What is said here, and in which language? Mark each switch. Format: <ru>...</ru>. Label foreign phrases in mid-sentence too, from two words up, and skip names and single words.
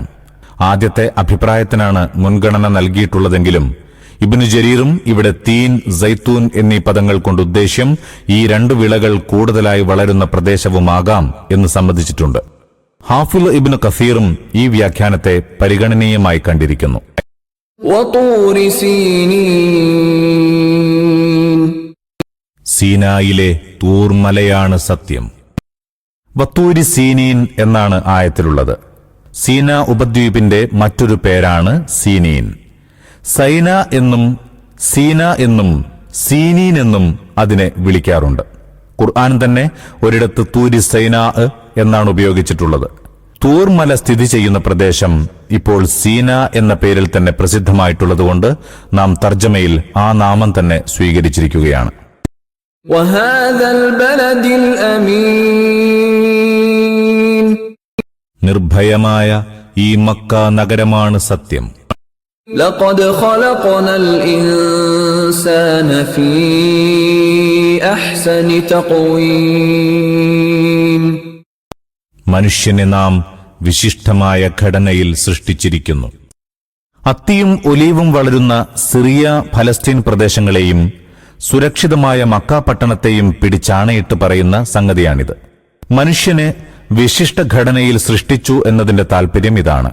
<ml>ആദ്യത്തെ അഭിപ്രായത്തിനാണ് മുൻഗണന നൽകിയിട്ടുള്ളതെങ്കിലും ഇബ്നു ജരീറും ഇവിടെ തീൻ, സൈത്തൂൻ എന്നീ പദങ്ങൾ കൊണ്ട് ഉദ്ദേശ്യം ഈ രണ്ടു വിളകൾ കൂടുതലായി വളരുന്ന പ്രദേശവുമാകാം എന്ന് സമ്മതിച്ചിട്ടുണ്ട്. ഹാഫിള് ഇബ്നു കസീറും ഈ വ്യാഖ്യാനത്തെ പരിഗണനീയമായി കണ്ടിരിക്കുന്നു.</ml> <ar>وطور سينين</ar> <ml>സീനായിലെ തൂർമലയാണ് സത്യം.</ml> <ar>وطور سينين</ar> <ml>എന്നാണ് ആയത്തിലുള്ളത്. സീന ഉപദ്വീപിന്റെ മറ്റൊരു പേരാണ് സീനീൻ. സൈന എന്നും സീന എന്നും സീനീൻ എന്നും അതിനെ വിളിക്കാറുണ്ട്. ഖുർആൻ തന്നെ ഒരിടത്ത്</ml> <ar>طور سيناء</ar> <ml>എന്നാണ് ഉപയോഗിച്ചിട്ടുള്ളത്. തൂർമല സ്ഥിതി ചെയ്യുന്ന പ്രദേശം ഇപ്പോൾ സീന എന്ന പേരിൽ തന്നെ പ്രസിദ്ധമായിട്ടുള്ളതുകൊണ്ട് നാം തർജ്ജമയിൽ ആ നാമം തന്നെ സ്വീകരിച്ചിരിക്കുകയാണ്.</ml> <ar>وهذا البلد الأمين</ar> <ml>നിർഭയമായ ഈ മക്ക നഗരമാണ് സത്യം.</ml> <ar>لقد خلقنا الإنسان في أحسن تقويم</ar> <ml>മനുഷ്യനെ നാം വിശിഷ്ടമായ ഘടനയിൽ സൃഷ്ടിച്ചിരിക്കുന്നു. അത്തിയും ഒലീവും വളരുന്ന സിറിയ ഫലസ്തീൻ പ്രദേശങ്ങളെയും സുരക്ഷിതമായ മക്ക പട്ടണത്തെയും പിടിച്ചാണയിട്ട് പറയുന്ന സംഗതിയാണിത്. മനുഷ്യനെ വിശിഷ്ട ഘടനയിൽ സൃഷ്ടിച്ചു എന്നതിന്റെ താൽപര്യം ഇതാണ്.</ml>